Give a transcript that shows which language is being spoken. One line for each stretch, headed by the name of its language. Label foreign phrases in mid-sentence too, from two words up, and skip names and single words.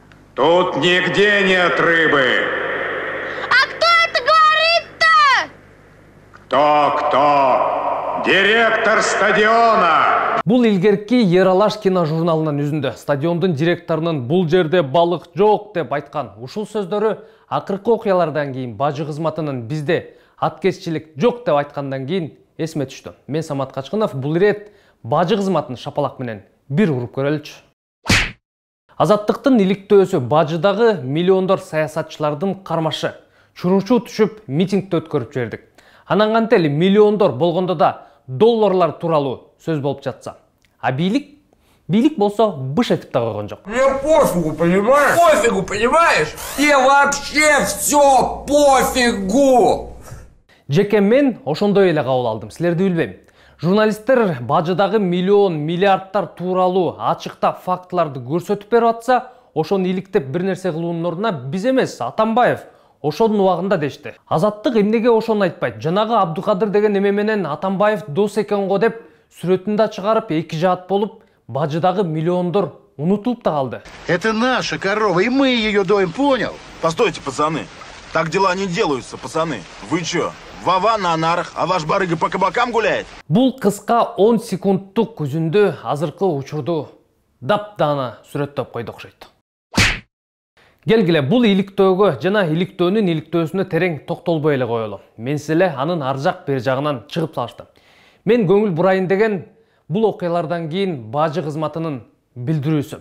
Russian: Тут нигде нет рыбы. А кто это говорит-то? Кто? Директор стадиона.
Kyrgyz: Бул илгерки Ералаш киножурналынан үзүндү. Стадиондун директорунун бул жерде балык жок деп айткан ушул сөздөрү акыркы окуялардан кийин бажы кызматынын бизде аткезчилик жок деп айткандан кийин эсиме түштү. Мен Самат Качкынов, бул ирет бажы кызматын шапалак менен бир уруп көрөлүчү. Азаттыктын иликтөөсү бажыдагы миллиондор саясатчылардын кармашы. Чуручу түшүп митингди өткөрүп жибердик. Анан кантели миллиондор болгондо да долларлар тууралуу сөз болуп жатса. А бийлик болсо быш этип да койгон жок.
Russian: Мне пофигу, понимаешь? Пофигу, понимаешь? Тебе вообще все пофигу!
Kyrgyz: Жеке мен ошондой эле кабыл алдым. Силерди билбейм. Журналисттер бажыдагы миллион, миллиардтар тууралуу ачыкта фактыларды көрсөтүп берип атса, ошону иликтеп бир нерсе кылуунун ордуна биз эмес, Атамбаев ошонун убагында дешти. Азаттык эмнеге ошону айтпайт? Жанагы Абдукадыр деген эме менен Атамбаев дос экен го деп сүрөтүн да чыгарып эки жаат болуп, бажыдагы миллиондор унутулуп да калды.
Russian: Это наша корова, и мы ее доим, понял? Постойте, пацаны. Так дела не делаются, пацаны. Вы чё? Вова на нарах, а ваш барыга по кабакам гуляет?
Kyrgyz: Бул кыска 10 секундтук үзүндү азыркы учурду даптана сүрөттөп койду окшойт. Келгиле, бул иликтөөгө жана иликтөөнүн иликтөөсүнө терең токтолбой эле коелу. Мен силе анын ар жак бери жагынан чыгып салыштым. Мен көңүл бурайын деген бул окуялардан кийин бажы кызматынын билдирүүсү.